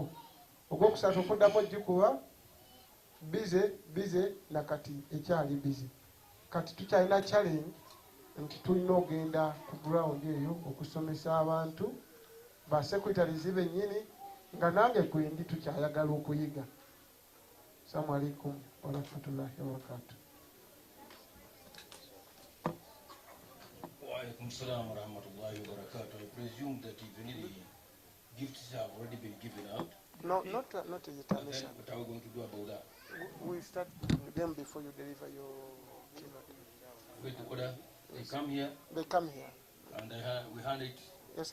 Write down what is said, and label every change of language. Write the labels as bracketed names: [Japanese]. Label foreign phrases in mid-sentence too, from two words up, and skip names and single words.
[Ganda] Ogwokusatu okuddako gikuba bize nakati ekyali bize. Kati tukyalina challenge nti tulina ogenda ku ground eyo okusomesa abantu ba secretaries bennyini nga nange kwendi tukyayagala okuyiga. [Arabic] السلام عليكم ورحمة الله وبركاته. وعليكم السلام ورحمة الله وبركاته. [English] I presume that even the gifts have already been given out. No, not yet. What are we going to do about that? We start with them before you deliver your keynote. With the order, they come here. They come here. And we hand it over